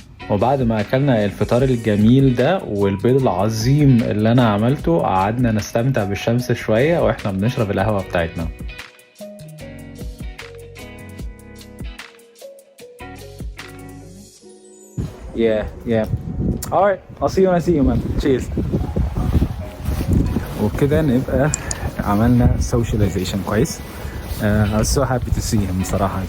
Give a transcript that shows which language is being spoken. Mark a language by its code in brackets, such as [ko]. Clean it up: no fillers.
[ar] وبعد ما اكلنا الفطار الجميل ده والبيض العظيم اللي انا عملته قعدنا نستمتع بالشمس شوية واحنا بنشرب القهوة بتاعتنا. [en] Yeah. Alright, I'll see you when I see you, man. Cheers. [ar] وبكده نبقى عملنا socialization كويس. [en] I was so happy to see him [ar] صراحة.